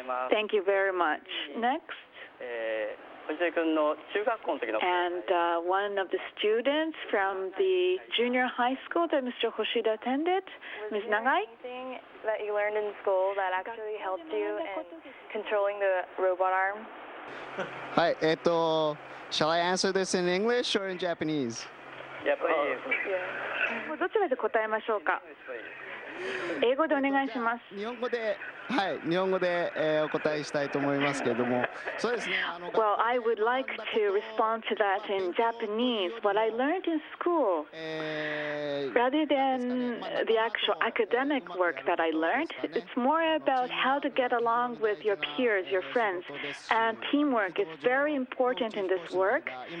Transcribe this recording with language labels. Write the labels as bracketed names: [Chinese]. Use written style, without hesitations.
[English] Thank you very much. Next. And one of the students from the junior high school that Mr. Hoshida attended, Ms. Nagai. Anything that you learned in school that actually helped you in controlling the robot arm? Hi, shall I answer this in English or in Japanese? Yeah, please. [Japanese] どちらで答えましょうか。英語でお願いします。日本語でお答えしたいと思いますけれども、そうですね。 [English] Well, I would like to respond to that in Japanese. What I learned in school, rather than the actual academic work that I learned, it's more about how to get along with your peers, your friends, and teamwork is very important in this work.